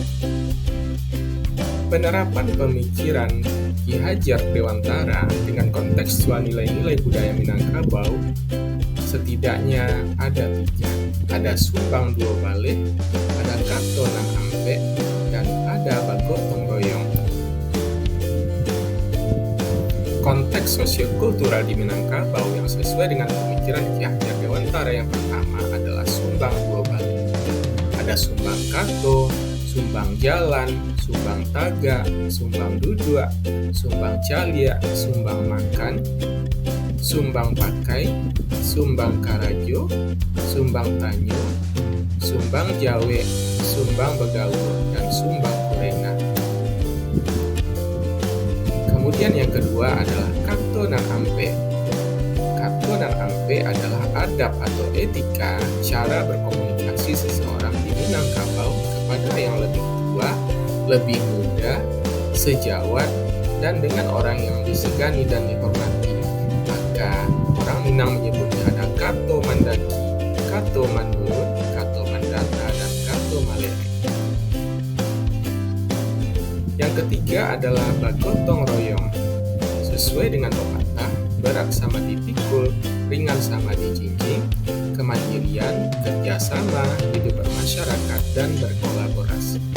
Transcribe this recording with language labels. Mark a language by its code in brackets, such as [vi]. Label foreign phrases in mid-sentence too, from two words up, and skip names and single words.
[id] Penerapan pemikiran Ki Hajar Dewantara dengan kontekstual nilai-nilai budaya Minangkabau setidaknya ada 3. Ada Sumbang Dua Baleh, ada Kato Nan Ampe, dan ada Bagotong Royong. Konteks sosiokultural di Minangkabau yang sesuai dengan pemikiran Ki Hajar Dewantara yang pertama adalah Sumbang Dua Baleh. Ada Sumbang Kato, Sumbang Jalan, Sumbang Taga, Sumbang Duduk, Sumbang Calia, Sumbang Makan, Sumbang Pakai, Sumbang Karajo, Sumbang Tanyo, Sumbang Jawe, Sumbang Begaul, dan Sumbang Kurena. Kemudian yang kedua adalah Kato Nan Ampe. Kato Nan Ampe adalah adab atau etika cara berkomunikasi seseorang di Minangkabau kepada yang lebih tua, lebih muda, sejawat, dan dengan orang yang disegani dan dihormati. Maka orang Minang menyebutnya ada Kato Mandaki, Kato Manurun, Kato Mandata, dan Kato Malere. Yang ketiga adalah Bagotong Royong. Sesuai dengan pepatah, berat sama dipikul, ringan sama dijinjing, kemandirian, kerjasama, hidup bermasyarakat, dan berkolaborasi.